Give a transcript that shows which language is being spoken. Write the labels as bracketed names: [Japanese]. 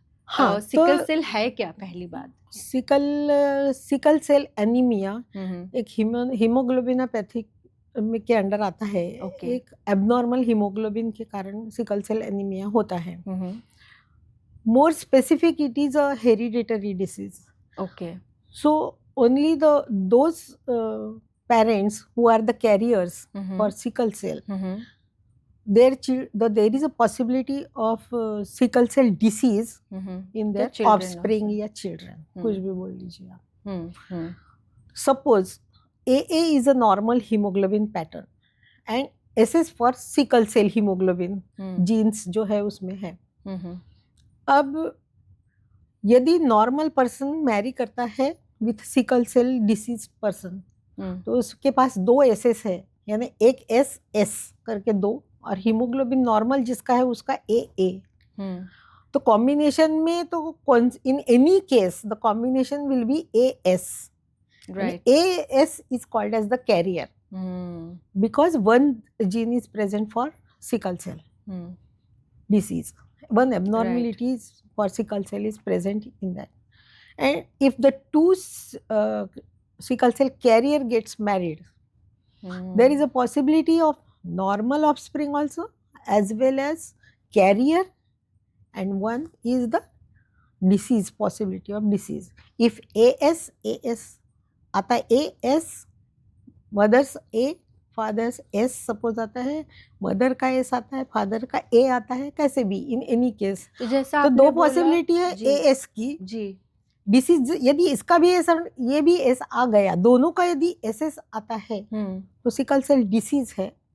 [Hindi] हाँ, सिकल तो सेल है क्या, पहली बात? सिकल सेल एनीमिया एक हीमोग्लोबिनोपैथी के अंडर आता है। एक एबनॉर्मल हीमोग्लोबिन के कारण सिकल सेल एनीमिया होता है। [English] More specific it is a hereditary disease. Okay. So only those parents who are the carriers for sickle cell, there is a possibility of sickle cell disease in their offspring [Hindi] या children, कुछ भी बोल लीजिए आप। [English] Suppose AA is a normal hemoglobin pattern and SS for sickle cell hemoglobin genes [Hindi] जो है उसमें है। अब यदि नॉर्मल पर्सन मैरी करता है [English] with sickle cell disease person, [Hindi] तो उसके पास 2 एसेस है, यानी एक एस करके 2, और हीमोग्लोबिन नॉर्मल जिसका है उसका ए। तो कॉम्बिनेशन में तो [English] In any case the combination will be AS. Right. AS is called as the carrier because one gene is present for sickle cell disease. One abnormality is for sickle cell is present in that. And if the two sickle cell carrier gets married, there is a possibility of normal offspring also as well as carrier, and one is the disease, possibility of disease. [Hindi] If AS आता है, AS mother's A fathers S suppose आता है, mother का S आता है, father का A आता है, कैसे भी [English] in any case, [Hindi] तो जैसा तो 2 पॉसिबिलिटी है AS की जी डिसीज, यदि इसका भी एस ये भी एस आ गया, दोनों का यदि SS आता है तो सिकल सेल डिसीज है.